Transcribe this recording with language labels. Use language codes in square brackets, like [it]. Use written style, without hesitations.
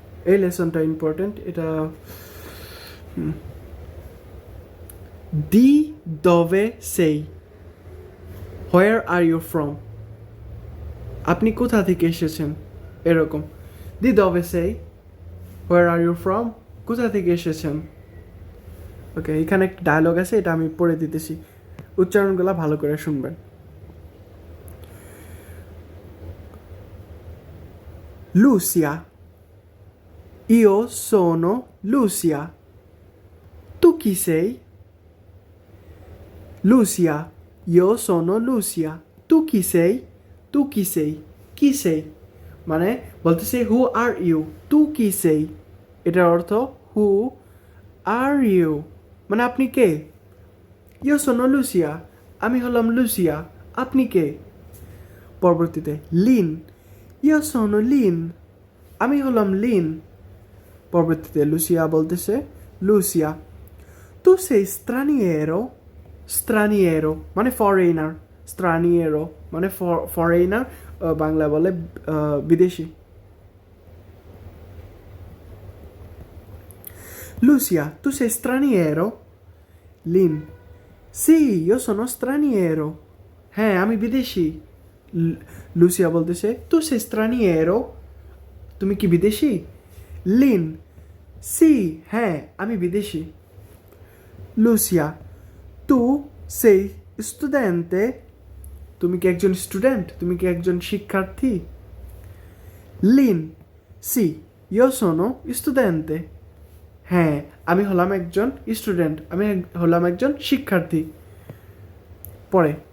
[bn] এই লেসনটা ইম্পর্টেন্ট, এটা [it] di dove sei, [en] where are you from, [bn] আপনি কোথা থেকে এসেছেন, এরকম দি dove sei, [en] where are you from, [bn] কোথা থেকে এসেছেন। ওকে, এখানে একটা ডায়লগ আছে, এটা আমি পড়ে দিতেছি, উচ্চারণগুলো ভালো করে শুনবেন। [it] Lucia, io sono Lucia, tu chi sei? Lucia, Io sono Lucia. Tu chi sei? Tu chi sei? [bn] কি সেই মানে বলতেছে হু আর ইউ তু কি সেই এটার অর্থ হু আর ইউ মানে আপনি কে ইউ সোনো লুসিয়া আমি হলাম লুসিয়া আপনি কে পরবর্তীতে লিন ইউ সোনো লিন আমি হলাম লিন পরবর্তীতে লুসিয়া বলতেছে লুসিয়া তু সেই straniero straniero মানে ফরেনার straniero মানে ফরেনার বাংলা বলে বিদেশি [it] Lucia, tu sei straniero? Lin, sì, io sono straniero. [bn] আমি বিদেশি লুসিয়া বলতেছে তু সে straniero তুমি কি বিদেশি লিন সি হ্যাঁ আমি বিদেশি লুসিয়া তু সেই স্টুডেন্টে তুমি কি একজন স্টুডেন্ট তুমি কি একজন শিক্ষার্থী লিন সি ইও সোনো স্টুডেন্টে হ্যাঁ আমি হলাম একজন স্টুডেন্ট আমি হলাম একজন শিক্ষার্থী পরে